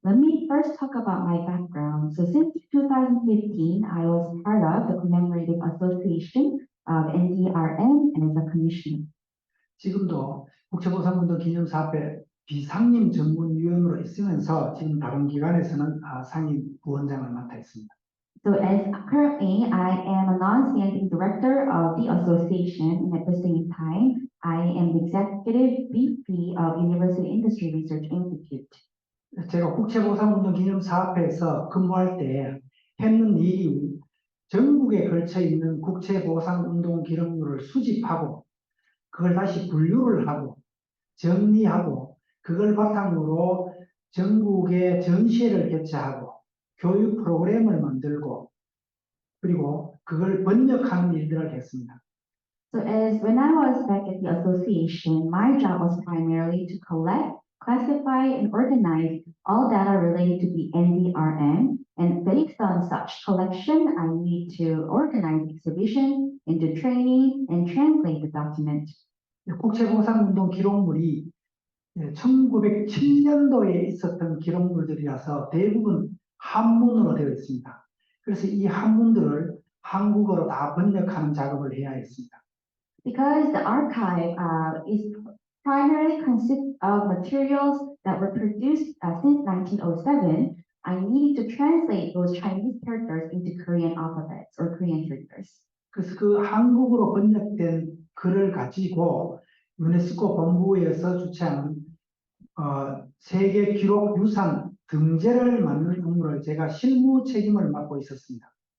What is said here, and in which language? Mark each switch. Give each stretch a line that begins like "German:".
English: Let me first talk about my background. So since 2015, I was part of the Commemorative Association of NDRM and as a commissioner.
Korean: 지금도 국제보상운동 기념사업회 비상임 전문위원으로 있으면서 지금 다른 기관에서는 상임 부원장을 맡아 있습니다.
English: So as currently I am a non-standing director of the association, and at the same time I am the executive VP of University Industry Research Institute.
Korean: 제가 국제보상운동 기념사업회에서 근무할 때 했는 일이 전국에 걸쳐 있는 국제보상운동 기록물을 수집하고 그걸 다시 분류를 하고 정리하고 그걸 바탕으로 전국에 전시회를 개최하고 교육 프로그램을 만들고 그리고 그걸 번역하는 일들을 했습니다.
English: So as when I was back at the association, my job was primarily to collect, classify, and organize all data related to the NDRM. And based on such collection, I need to organize exhibition into training and translate the document.
Korean: 국제보상운동 기록물이 1907년도에 있었던 기록물들이라서 대부분 한문으로 되어 있습니다. 그래서 이 한문들을 한국어로 다 번역하는 작업을 해야 했습니다.
English: Because the archive is primarily consists of materials that were produced since 1907, I needed to translate those Chinese characters into Korean alphabets or Korean characters.
Korean: 그래서 그 한국어로 번역된 글을 가지고 유네스코 본부에서 주최하는 세계 기록 유산 등재를 만드는 업무를 제가 실무 책임을 맡고 있었습니다.